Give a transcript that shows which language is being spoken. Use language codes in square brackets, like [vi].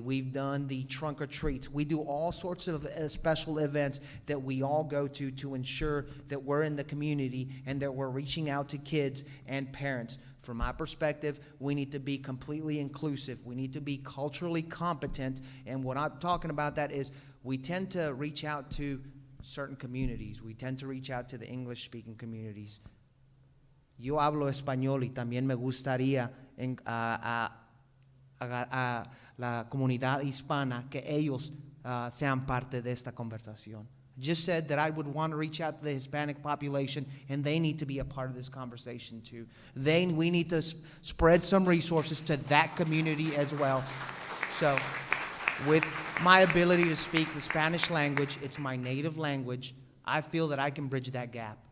[en] We've done the trunk or treats. We do all sorts of special events that we all go to ensure that we're in the community and that we're reaching out to kids and parents. From my perspective, we need to be completely inclusive. We need to be culturally competent. And what I'm talking about that is we tend to reach out to certain communities. We tend to reach out to the English-speaking communities. [es] Yo hablo español y también me gustaría a la comunidad hispana que ellos sean parte de esta conversación. [en] Just said that I would want to reach out to the Hispanic population, and they need to be a part of this conversation too. We need to spread some resources to that community as well. So, with my ability to speak the Spanish language, it's my native language, I feel that I can bridge that gap.